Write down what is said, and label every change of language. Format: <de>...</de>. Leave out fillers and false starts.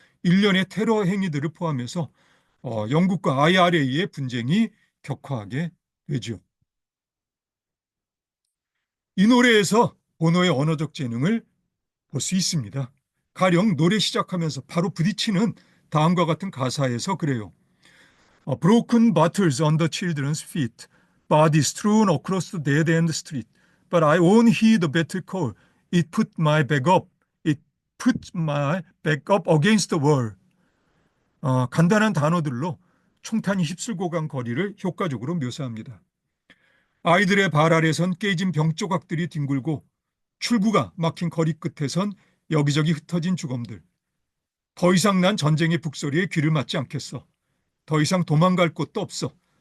<ko>일련의 테러 행위들을 포함해서 영국과 IRA의 분쟁이 격화하게 되죠. 이 노래에서 보노의 언어적 재능을 볼 수 있습니다. 가령 노래 시작하면서 바로 부딪히는 다음과 같은 가사에서 그래요.</ko> <en>Broken bottles on the children's feet, bodies strewn across the dead-end street. But I won't heed the battle call. It put my back up. It put my back up against the wall.</en> <ko>간단한 단어들로 총탄이 휩쓸고 간 거리를 효과적으로 묘사합니다. 아이들의 발 아래선 깨진 병 조각들이 뒹굴고 출구가 막힌 거리 끝에선 여기저기 흩어진 주검들. 더 이상 난 전쟁의 북소리에 귀를 맞지 않겠어. 더 이상 도망갈 곳도 없어.</ko>